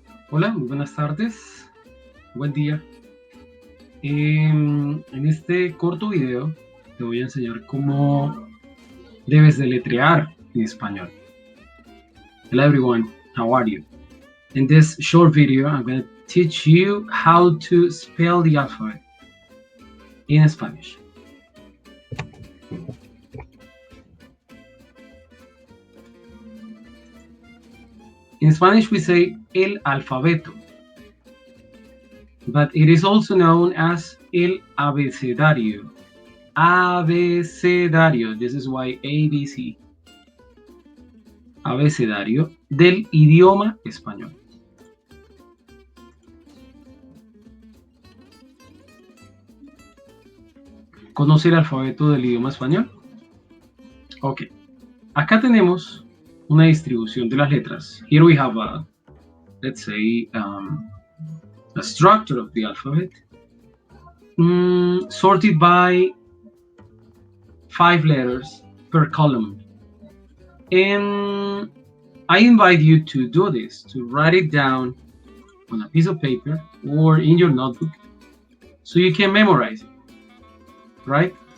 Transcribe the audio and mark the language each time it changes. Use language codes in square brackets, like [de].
[es] Hola, muy buenas tardes, buen día. En este corto video te voy a enseñar cómo debes deletrear en español. [en] Hello everyone, how are you? In this short video, I'm going to teach you how to spell the alphabet in Spanish. In Spanish, we say el alfabeto, but it is also known as el abecedario. Abecedario, this is why ABC. [es] Abecedario del idioma español. ¿Conoce el alfabeto del idioma español? Ok. Acá tenemos una distribución de las letras. [en] Here we have a, let's say, a structure of the alphabet sorted by 5 letters per column. And I invite you to do this, to write it down on a piece of paper or in your notebook so you can memorize it, right?